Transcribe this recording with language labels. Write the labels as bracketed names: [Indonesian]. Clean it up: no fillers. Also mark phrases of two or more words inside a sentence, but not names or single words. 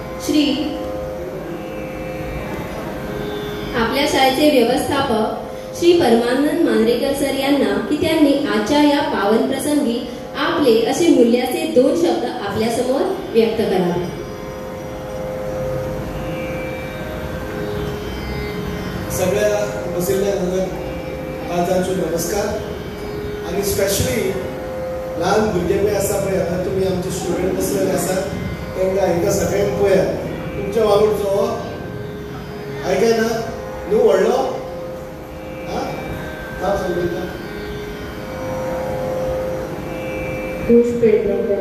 [Marathi] श्री परमानंद मांद्रेकर सर यांना की त्यांनी आजच्या या पावन प्रसंगी आपले असे मूल्याचे 2 शब्द आपल्या समोर व्यक्त करावे. [Konkani] सगळ्या बसलेल्या आजांचो नमस्कार. आणि स्पेशली ल्हान भुरगे पळय आसा पळय, आतां तुमी आमचे स्टुडंट बसलेले आसात तांकां सगळ्यांक पळयात. तुमच्या वांगडचो आयकाय ना न्हू व्हडलो नांव सांगता पुष पेडणेकर.